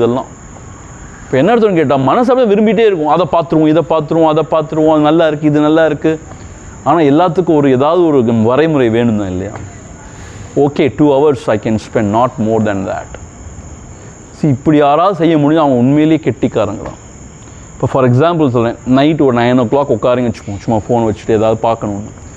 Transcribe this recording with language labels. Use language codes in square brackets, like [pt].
[ta] இதெல்லாம் இப்போ என்ன அர்த்தம்னு கேட்டால், மனசு அப்படியே விரும்பிகிட்டே இருக்கும், அதை பார்த்துருவோம், இதை பார்த்துருவோம், அதை பார்த்துருவோம், அது நல்லா இருக்குது, இது நல்லா இருக்குது. ஆனால் எல்லாத்துக்கும் ஏதாவது ஒரு வரைமுறை வேணும் தான் இல்லையா? [en] Okay, 2 hours I can spend, not more than that. [ta] இப்படி யாராவது செய்ய முடியும், அவங்க உண்மையிலேயே கெட்டிக்காரங்க தான். இப்போ ஃபார் எக்ஸாம்பிள் சொல்கிறேன், நைட்டு ஒரு 9 o'clock உட்காருங்க வச்சுப்போம், சும்மா ஃபோன் வச்சுட்டு ஏதாவது பார்க்கணுன்னு.